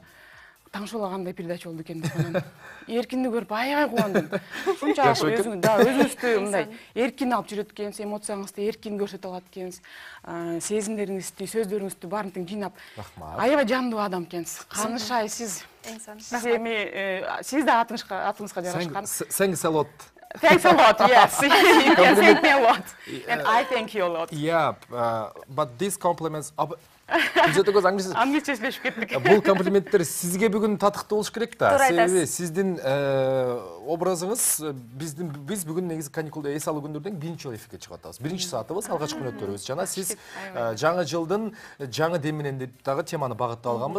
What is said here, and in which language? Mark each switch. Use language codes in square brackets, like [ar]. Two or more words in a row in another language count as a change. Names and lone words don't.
[ky] Таңшола кандай передача болду экен деп анан эркинди көрүп аябай кубандым. Ушунчалык өзүңүздү мындай эркин алып жүрөт экенсиз, эмоцияңызды эркин көрсөтө алат экенсиз, сезимдериңизди, сөздөрүңүздү баарын тең жыйнап, аябай жандуу адам экенсиз. Канышай, сиз да атыңызга жарашкан. [en] Thanks a lot. Thanks a lot, yes. You can thank me a lot. And I thank you a lot. Yeah, but these compliments... [ky] Англисче сүйлөшүп кеттик. Бул комплименттер сизге бүгүн татыктуу болуш керек да. Себеби сиздин образыңыз биз бүгүн негизи каникулда эс алуу күндөрдөн биринчи жолу эфирге чыгып атабыз. Биринчи саатыбыз, алгачкы мүнөттөрүбүз. Жана сиз жаңы жылдын жаңы деминен деп дагы теманы багыттап алганбыз.